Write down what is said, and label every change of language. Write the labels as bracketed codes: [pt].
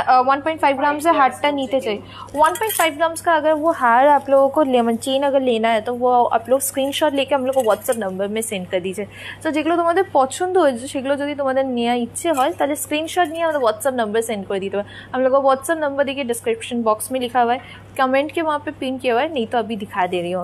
[hi] 1.5 ग्राम से हार्ट नीचे चाहिए। 1.5 ग्राम्स का अगर वो हार आप लोगों को चेन अगर लेना है तो वो आप लोग स्क्रीनशॉट लेके हम लोग को व्हाट्सएप नंबर में सेंड कर दीजिए। [bn] तो যেগুলো তোমাদের পছন্দ হয়েছে সেগুলো যদি তোমাদের নেওয়ার ইচ্ছে হয় তাহলে স্ক্रीनशॉट নিয়ে আমাদের [hi] व्हाट्सएप नंबर सेंड कर दीजिए। हम लोग को व्हाट्सएप नंबर देखिए डिस्क्रिप्शन बॉक्स में लिखा हुआ है, कमेंट के वहाँ पे पिन किया हुआ है, नहीं तो अभी दिखा दे रही हूँ।